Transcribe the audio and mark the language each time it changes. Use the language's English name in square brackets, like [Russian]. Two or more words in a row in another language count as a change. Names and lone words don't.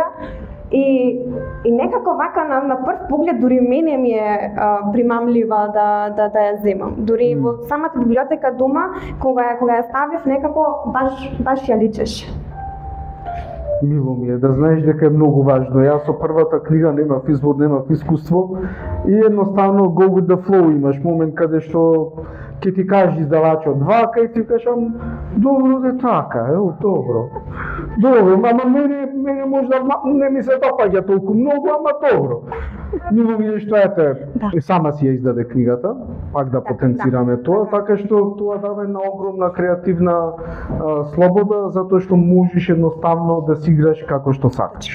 [Macedonian] И некако вака на прв поглед дури мене ми е примамлива да ја земам. Дури во самата библиотека дома, кога ја ставив, некако баш ја личеше. Мило ми е да знаеш дека е многу важно. Јас со првата книга немав избор, немав искуство и едноставно [English] go with the flow, [Macedonian] имаш момент каде што ќе ти каже издавачот вака и ти кажам добро де така, добро. Добро, ама мене можда не ми се допаѓа толку многу, ама добро. Мило ми е што и сама си ја издаде книгата, пак да потенцираме тоа, така што тоа дава една огромна креативна слобода, затоа што можеш едноставно да си играш како што сакаш.